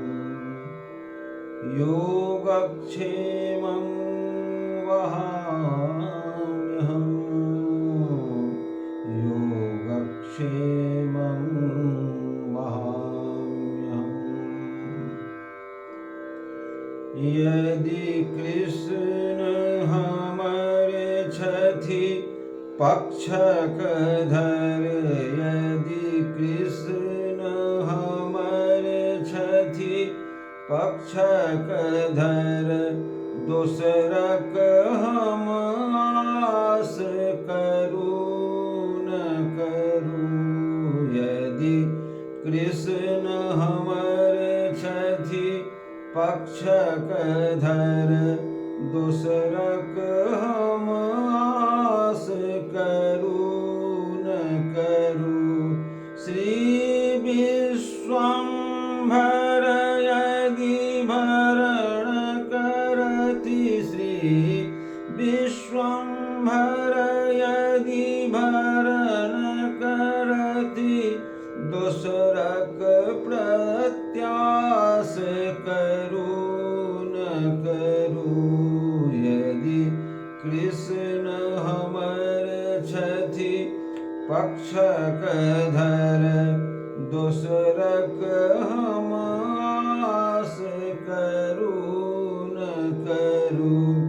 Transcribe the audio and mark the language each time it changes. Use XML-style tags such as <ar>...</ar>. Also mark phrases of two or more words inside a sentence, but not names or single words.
<sa>योगक्षेमं वहाम्यहम्। योगक्षेमं वहाम्यहम्।</sa> <mai>यदि कृष्ण हमरे छथि पक्षकधर, यदि कृष्ण हमरे छथि पक्षकधर, दोसरक हम आस करू न करू। यदि कृष्ण हमरे छथि पक्षकधर, दोसरक हम आस करू न करू। श्री विश्वम्भर यदि भरण करति, श्री विश्वम्भर यदि भरण करति, दोसरक प्रत्यास करू न करू। यदि कृष्ण हमरे छथि पक्षकधर, दोसरक हम आस करू न करू।</mai>